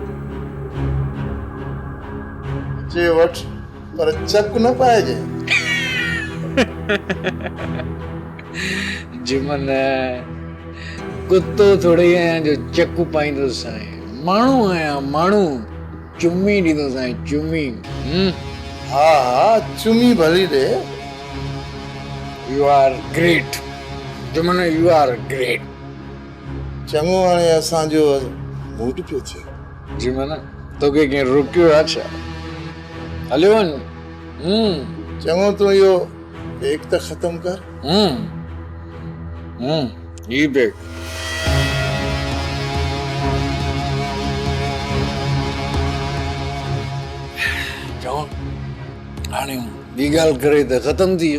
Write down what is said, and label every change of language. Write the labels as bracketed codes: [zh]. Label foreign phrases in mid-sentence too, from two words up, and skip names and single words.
[sd] जे वठ पर चक न पाइजे। जिमन कुत्तो थोड़ी आहियां जो चकू पाईंदो साईं, माण्हू आहियां माण्हू, चुम्मी ॾींदो साईं चुम्मी। हाँ हाँ चुमी भली रे। [en] You are great Jiman, you are great. [sd] चङो हाणे असांजो मूड पियो थिए। जिमन तोखे कंहिं रोकियो आहे छा? हलियो वञ। चङो तूं इहो पेक त ख़तम कर। ही पेक चओ हाणे ॿी ॻाल्हि करे त ख़तम थी वियो।